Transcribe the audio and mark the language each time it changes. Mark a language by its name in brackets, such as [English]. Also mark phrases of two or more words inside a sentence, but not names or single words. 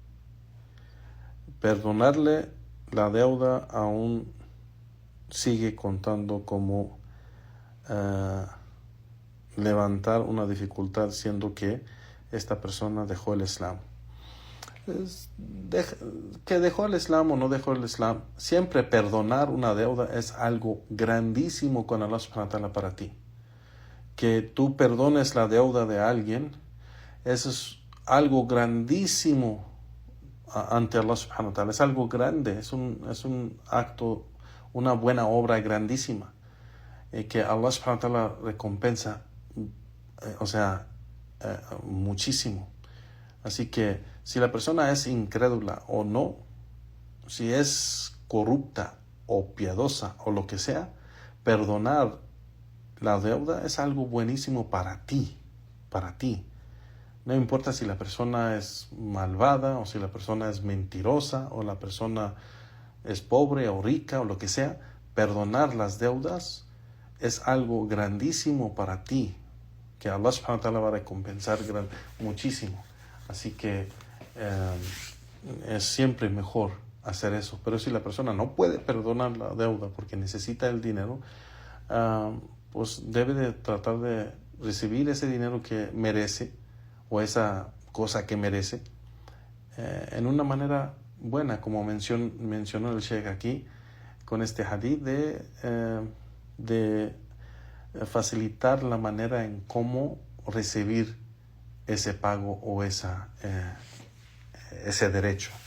[Spanish] Perdonarle la deuda aún sigue contando como levantar una dificultad, siendo que esta persona dejó el Islam. Que dejó el Islam o no dejó el Islam, siempre perdonar una deuda es algo grandísimo con [Arabic] الله سبحانه وتعالى [Spanish] para ti. Que tú perdones la deuda de alguien, eso es algo grandísimo ante [Arabic] الله سبحانه وتعالى. [Spanish] Es algo grande, es un acto, una buena obra grandísima, que [Arabic] الله سبحانه وتعالى [Spanish] recompensa, muchísimo. Así que si la persona es incrédula o no, si es corrupta o piadosa o lo que sea, perdonar la deuda es algo buenísimo para ti. No importa si la persona es malvada o si la persona es mentirosa o la persona es pobre o rica o lo que sea, perdonar las deudas es algo grandísimo para ti, que [Arabic] الله سبحانه وتعالى [Spanish] va a recompensar muchísimo. Así que es siempre mejor hacer eso. Pero si la persona no puede perdonar la deuda porque necesita el dinero, pues debe de tratar de recibir ese dinero que merece o esa cosa que merece en una manera buena, como mencionó el Sheikh aquí con este hadith de facilitar la manera en cómo recibir ese pago o ese derecho.